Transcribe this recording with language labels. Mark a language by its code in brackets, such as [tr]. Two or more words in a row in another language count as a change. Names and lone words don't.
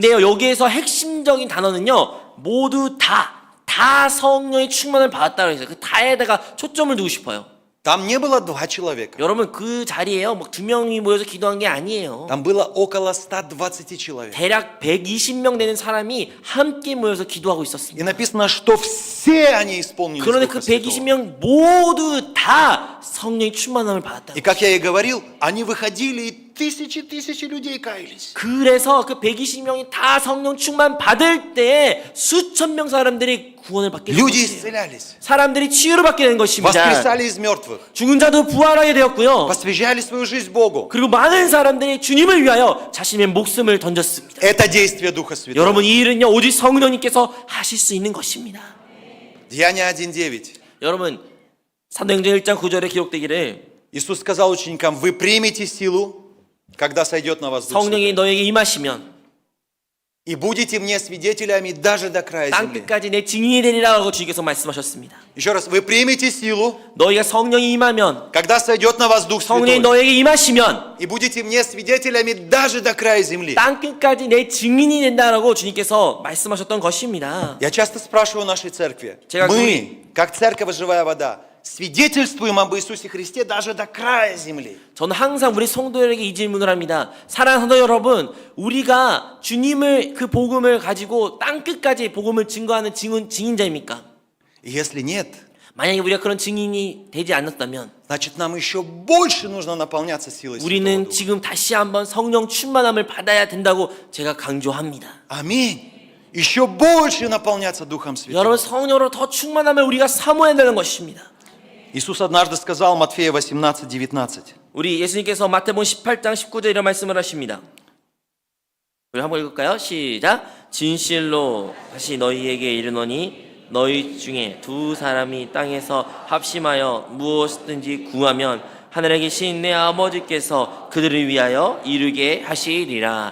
[ko] 근데요, 여기에서 핵심적인 단어는요, 모두 다 성령의 충만을 받았다고 해서 그 다에다가 초점을 두고 싶어요. [ru] Там не было 2 человека. [ko] 여러분, 그 자리에요, 막 2명이 모여서 기도한 게 아니에요. [ru] Там было около 120 человек. [ko] 대략 120명 되는 사람이 함께 모여서 기도하고 있었습니다. [ru] И написано, что все они исполнились [ko] 그런데 [ru] Духа [ko] 그 [ru] Святого. [ko] 120명 모두 다 성령의 충만함을 받았다. [ru] И как я и говорил, они выходили, и тысячи людей каялись. [ko] 그래서 그 120명이 다 성령 충만 받을 때 수천 명 사람들이 구원을 받게 된 [ru] Люди [ko] 것이에요. [ru] исцелялись, [ko] 사람들이 치유를 받게 된 것입니다. [ru] воскресали из мертвых, [ko] 죽은 자도 부활하게 되었고요. [ru] посвящали свою жизнь Богу. [ko] 그리고 많은 사람들이 주님을 위하여 자신의 목숨을 던졌습니다. [ru] Это действие Духа Святого. [ko] 여러분, 이 일은요, 오직 성령님께서 하실 수 있는 것입니다. [ru] Деяния 1:9. [ko] 여러분, 사도행전 1장 9절에 기록되기를 [ru] Иисус сказал ученикам, вы примете силу, когда сойдет на вас Дух [ko] 성령이 [ru] Святой, [ko] 너에게 임하시면 [ru] и будете мне свидетелями даже до края [ko] 땅 [ru] земли. [ko] 끝까지 내 증인이 되리라고 주님께서 말씀하셨습니다. [ru] Еще раз, вы примете силу, [ko] 너희가 성령이 임하면, [ru] когда сойдет на вас Дух [ko] 성령이 [ru] Святой, [ko] 너에게 임하시면 [ru] и будете мне свидетелями даже до края земли. [ko] 땅 끝까지 내 증인이 된다라고 주님께서 말씀하셨던 것입니다. [ru] Я часто спрашиваю в нашей церкви, [ko] 제가 [ru] мы, как церковь «Живая вода», свидетельствуем об Иисусе Христе даже до края земли. [ko] 저는 항상 우리 성도들에게 이 질문을 합니다. 사랑하는 성도 여러분, 우리가 주님을 그 복음을 가지고 땅 끝까지 복음을 증거하는 증인자입니까? [ru] И если нет, [ko] 만약에 우리가 그런 증인이 되지 않았다면 [ru] значит, нам еще больше нужно наполняться силой Святого [ko] 우리는 [ru] Духа. [ko] 지금 다시 한번 성령 충만함을 받아야 된다고 제가 강조합니다. [ru] Аминь. Еще больше наполняться Духом Святым. [ko] 여러분, 성령으로 더 충만함을 우리가 사모해야 되는 것입니다. [ru] Иисус однажды сказал, Матфея 18:19. [ko] 우리 예수님께서 마태복음 18장 19절 이런 말씀을 하십니다. 우리 한번 읽을까요? 시작. 진실로 다시 너희에게 이르노니 너희 중에 2 사람이 땅에서 합심하여 무엇이든지 구하면 하늘에 계신 내 아버지께서 그들을 위하여 이루게 하시리라.